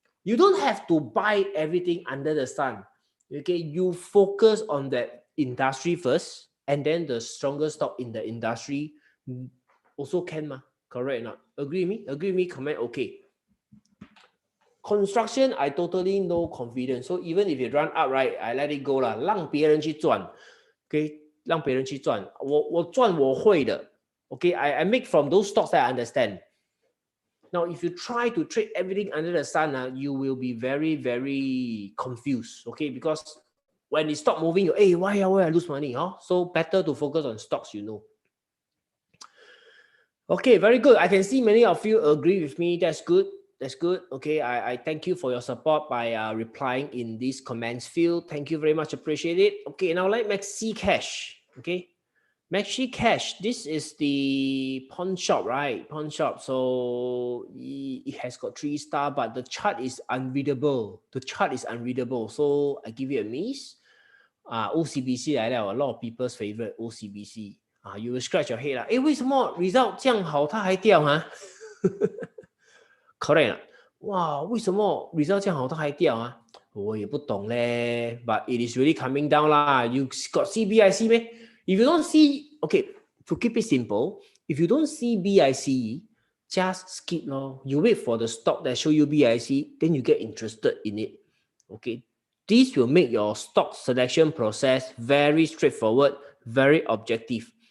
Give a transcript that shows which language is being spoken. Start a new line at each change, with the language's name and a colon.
English: You don't have to buy everything under the sun. Okay, you focus on that industry first, and then the strongest stock in the industry also can, ma? Correct or not? Agree with me? Agree with me? Comment okay. Construction, I totally no confidence. So even if it run up, right, I let it go lah.
Chinese: 让别人去赚 ，okay， 让别人去赚。我赚我会的 ，okay。
English: I make from those stocks that I understand. Now, if you try to trade everything under the sun, you will be very, very confused, okay? Because when it stop moving, hey, why I lose money? Huh? So better to focus on stocks, you know. Okay, very good. I can see many of you agree with me. That's good. That's good. Okay, I thank you for your support by replying in this comments field. Thank you very much. Appreciate it. Okay, now let Maxi Cash. Okay, Maxi Cash. This is the pawn shop, right? Pawn shop. So it has got 3 stars, but the chart is unreadable. The chart is unreadable. So I give it a miss. OCBC
Chinese: 来了
English: a lot of people's favorite OCBC. You will scratch your head 啦。
Chinese: 为什么 result 这样好，它还掉啊？Correct 哇，为什么 result 这样好，它还掉啊？我也不懂嘞。
English: But it is really coming down 啦。 You got see BIC 咩？If you don't see, okay, to keep it simple, if you don't see BIC, just skip 咯。 You wait for the stock that show you BIC, then you get interested in it. Okay, this will make your stock selection process very straightforward, very objective.